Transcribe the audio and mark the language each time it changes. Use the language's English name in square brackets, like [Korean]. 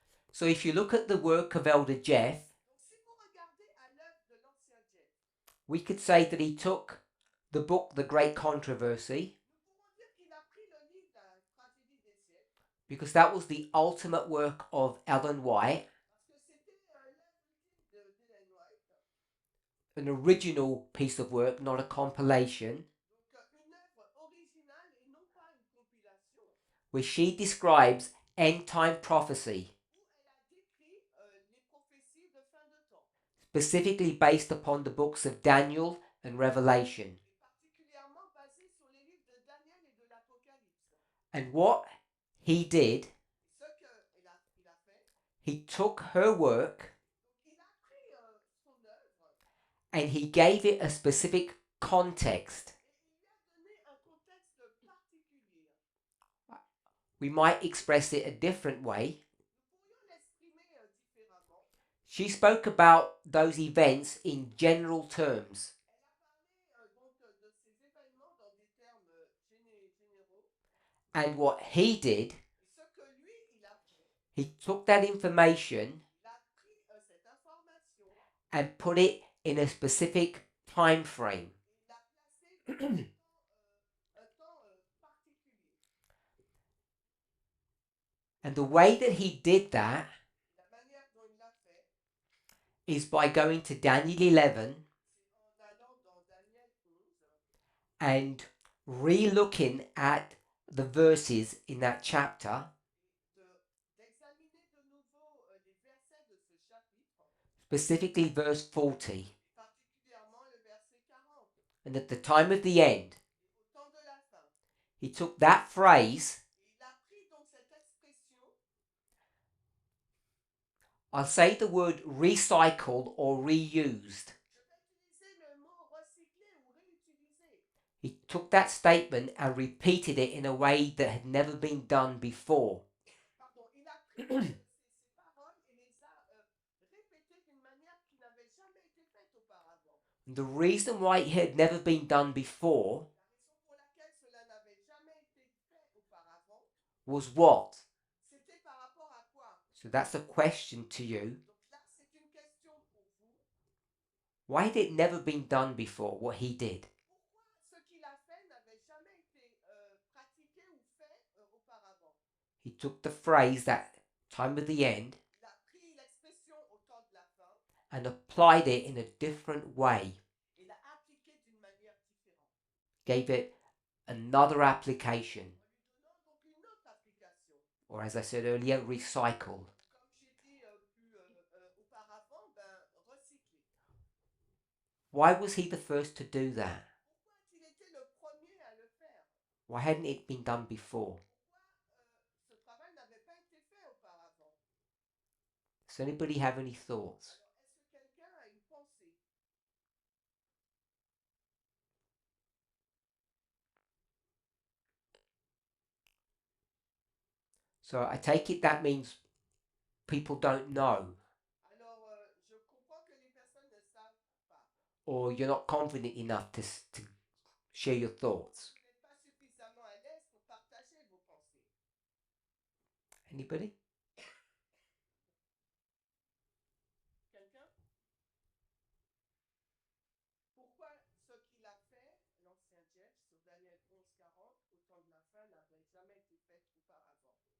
[English] So if you look at the work of Elder Jeff, [French] Donc si vous regardez à l'œuvre de l'ancien Jeff, [English] we could say that he took the book The Great Controversy, [French] nous pourrons dire qu'il a pris le livre La tragédie des siècles, [English] because that was the ultimate work of Ellen White, [French] parce que c'était l'œuvre ultime d'Ellen White, [English] an original piece of work, not a compilation, [French] donc une œuvre originale et non pas une compilation, [English] where she describes end time prophecy, [French] où elle a décrit les prophéties de fin de temps, [English] specifically based upon the books of Daniel and Revelation. [French] et particulièrement basée sur les livres de Daniel et de l'Apocalypse. [English] And what he did, [French] Ce qu'il a fait, [English] he took her work [French] donc il a pris son œuvre [English] and he gave it a specific context. [French] et il lui a donné un contexte particulier. [English] We might express it a different way. [French] Nous pourrions l'exprimer différemment. [English] She spoke about those events in general terms, [French] Elle a parlé donc de ces événements dans des termes généraux. [English] and what he did, [French] Et ce que lui, il a fait, [English] he took that information [French] il a pris cette information [English] and put it in a specific time frame. [French] et il l'a placée dans un temps particulier. [English] And the way that he did that [French] La manière dont il l'a fait, [English] is by going to Daniel 11 [French] c'est en allant dans Daniel 11 [English] and re-looking at the verses in that chapter, [French] d'examiner de nouveau les versets de ce chapitre, [English] specifically verse 40. [French] particulièrement le verset 40. [English] And at the time of the end, [French] Et au temps de la fin, [English] he took that phrase, [French] et il a pris donc cette expression, [English] I'll say the word recycled or reused. [French] je vais utiliser le mot recycler ou réutiliser. [English] He took that statement and repeated it in a way that had never been done before. [French] Pardon, il a pris ces paroles et les a répétées d'une manière qui n'avait jamais été faite auparavant. [English] The reason why it had never been done before [French] La raison pour laquelle cela n'avait jamais été fait auparavant, [English] was what? [French] c'était par rapport à quoi? [English] So that's a question to you. [French] Donc là, c'est une question pour vous. [English] Why had it never been done before, what he did? [French] Pourquoi ce qu'il a fait n'avait jamais été pratiqué ou fait auparavant? [English] He took the phrase, that time of the end, [French] Il a pris l'expression au [English] and applied it in a different way, [French] Il l'a appliqué d'une manière différente. [English] gave it another application, [French] En lui donnant donc une autre application. [English] or as I said earlier, recycle. [French] Comme j'ai dit auparavant, recycler. [English] Why was he the first to do that? [French] Pourquoi a-t-il été le premier à le faire? [English] Why hadn't it been done before? [French] Pourquoi ce travail n'avait pas été fait auparavant? [English] Does anybody have any thoughts? [French] Alors, est-ce que quelqu'un a une pensée? [English] So I take it that means people don't know, [French] Alors, je comprends que les personnes ne savent pas. [English] or you're not confident enough to share your thoughts. [French] Vous n'êtes pas suffisamment à l'aise pour partager vos pensées. [English] Anybody? [French] Quelqu'un? Pourquoi ce qu'il a fait, l'ancien Jeff, sur Daniel 11:40, au temps de la fin, n'avait jamais été fait auparavant?